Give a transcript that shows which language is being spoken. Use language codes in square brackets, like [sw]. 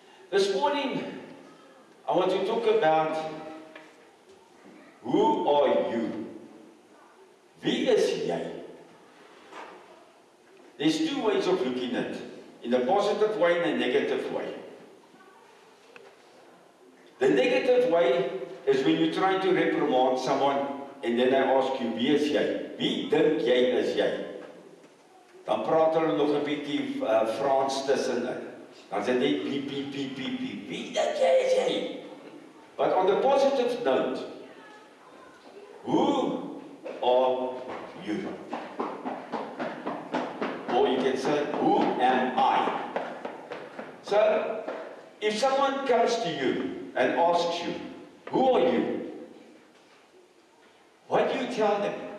[en] This morning, I want to talk about who are you? [af] Wie is jy? [en] There's two ways of looking at it. In a positive way and a negative way. The negative way is when you try to reprimand someone and then I ask you, [af] wie is jy? Wie dink jy is jy? Dan praat hulle nog 'n bietjie Frans tussenin. Dan sê jy piep, piep, piep, piep, piep. Wie dink jy is jy? [en] But on the positive note, who are you? Or you can say, who am I? So, if someone comes to you and asks you, Who are you? What do you tell them?